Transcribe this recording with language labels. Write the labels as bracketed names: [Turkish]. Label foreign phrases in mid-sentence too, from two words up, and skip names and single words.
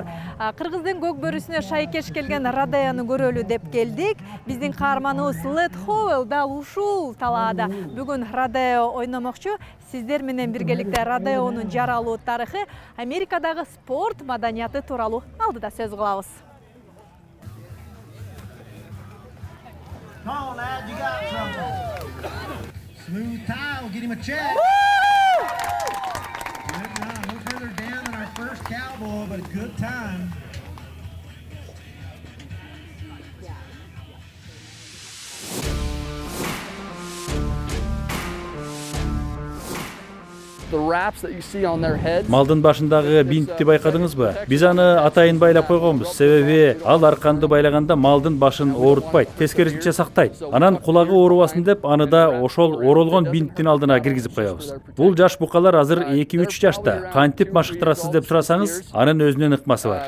[Kyrgyz] Кыргыздын көк бөрүсүнө шайкеш келген Родеону көрөлү деп келдик. Биздин каарманыбыз Лед Ховел дал ушул талаада бүгүн Родео ойномокчу. Сиздер менен биргеликте Родеонун жаралуу тарыхы, Америкадагы спорт маданияты тууралуу алдыда сөз кылабыз. [English] Come on, lad, you got something. Smooth tile, get him a check. Good run, no further down than our first cowboy, but a good time. The wraps that you see on their heads. [Kyrgyz] Малдын башындагы бинтти байкадыңызбы? Биз аны атайын байлап койгонбуз. Себеби ал арканды байлаганда малдын башын оорутпайт, тескерисинче сактайт. Анан кулагы оорубасын деп аны да ошол оролгон бинттин алдына киргизип коебуз. Бул жаш букалар азыр 2-3 жашта. Кантип машыктырасыз деп сурасаңыз, анын өзүнүн ыкмасы бар.